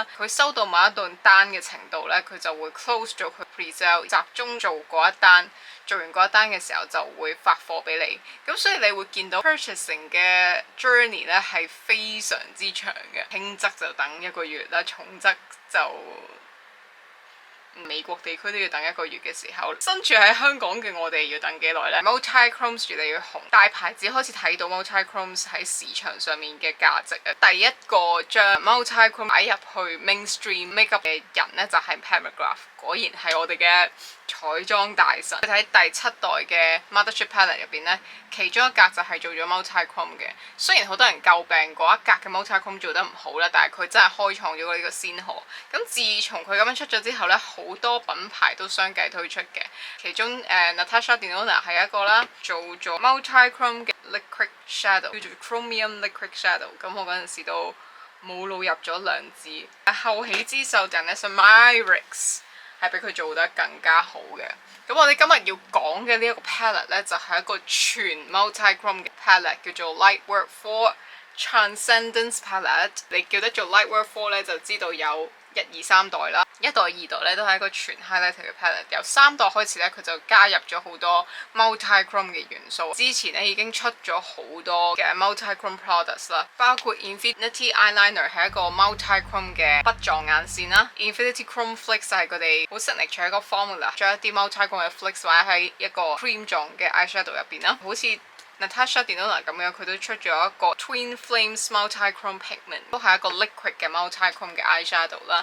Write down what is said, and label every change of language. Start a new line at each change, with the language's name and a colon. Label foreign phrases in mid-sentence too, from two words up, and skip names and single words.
Cantonese: 佢收到某一段單嘅程度咧，佢就會 close 咗佢 pre-sell， 集中做嗰一單，做完嗰一單嘅時候就會發貨俾你。咁所以你會見到 purchasing 嘅 journey 咧係非常之長嘅，輕則就等1個月啦，重則就美國地區都要等1個月嘅時候，身處喺香港嘅我哋要等幾耐呢？ multi-chromes 越嚟越紅，大牌子開始睇到 multi-chromes 喺市場上面嘅價值。第一個將 multi-chrome 擺入去
English: mainstream makeup
Cantonese: 嘅人呢，就係 Pat McGrath， 果然係我哋嘅彩妝大神。喺第7代嘅 Mothership Palette 入邊呢，其中一格就係做咗 multi-chrome 嘅。雖然好多人詬病嗰一格嘅 multi-chrome 做得唔好啦，但係佢真係開創咗呢個先河。咁自從佢咁樣出咗之後呢，好多品牌都相繼推出嘅。其中Natasha Denona 係一個啦，做咗 multi-chrome 嘅
English: liquid shadow，
Cantonese: 叫做
English: chromium liquid shadow。
Cantonese: 咁我嗰陣時都冇腦入咗2字。後起之秀 Danessa Myricks 係比佢做得更加好嘅。咁我哋今日要講嘅呢一個 palette 咧，就係一個全 multi-chrome 嘅 palette， 叫做 Lightwork 4 Transcendence Palette。你叫得做 Lightwork 4咧，就知道有1、2、3代啦。1代、2代咧都係一個全 highlighter 嘅 palette。由3代開始咧，佢就加入咗好多 multi-chrome 嘅元素。之前咧已經出咗好多嘅
English: multi-chrome products
Cantonese: 啦，包括 Infinity Eyeliner 係一個 multi-chrome 嘅筆狀眼線啦。Infinity Chrome Flakes 就係佢哋好 signature 一個 formula， 將一啲 multi-chrome 嘅 flakes 擺喺一個 cream 狀嘅 eyeshadow 入邊啦，好似Natasha Denona 咁樣，佢都出咗一個 Twin Flames Multi-Chrome Pigment，都係一個 liquid 嘅 multi-chrome 嘅 eyeshadow 啦。